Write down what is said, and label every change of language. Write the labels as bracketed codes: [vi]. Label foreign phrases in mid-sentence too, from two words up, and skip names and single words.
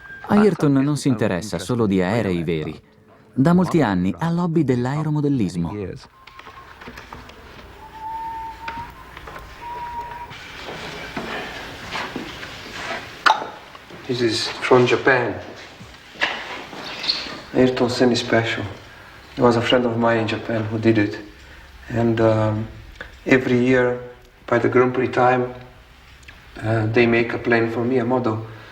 [it] Ayrton non si interessa solo di aerei veri. Da molti anni ha l'hobby dell'aeromodellismo. [en] This is from Japan. Ayrton Senna special. There was a friend of mine in Japan who did it. And every year, by the Grand Prix time, they make a plane for me, a model.